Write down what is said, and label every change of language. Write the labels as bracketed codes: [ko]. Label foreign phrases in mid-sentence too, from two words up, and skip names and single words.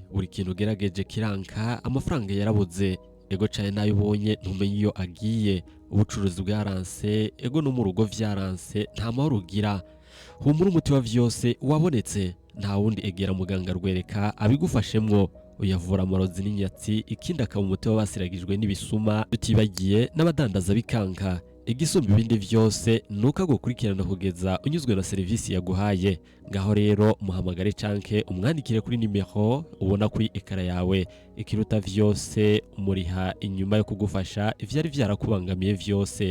[rn] Buri kintu gerageje kiranka, amafaranga yarabuze, ego cyane nayo ubonye ntumenye iyo agiye. Ubucuruzi bwaranse, ego no mu rugo vyaranse, nta mahoro ugira. Humura, umuti wa byose wabonetse, nta wundi egera muganga rwereka abigufashemwo. Uyavura amarozi n'inyatsi, ikindi akaba umuti w'abasiragijwe n'ibisuma, tutibagiye n'abadandaza bikanka. Igisumba ibindi byose nuko agukurikirana kugeza unyuzwe na serivisi yaguhaye. Ngaho rero muhamagare canke umwandikire kuri nimero ubona kuri ekara yawe. Ikiruta vyose umuriha inyuma yo kugufasha ivyari vyarakubangamiye vyose.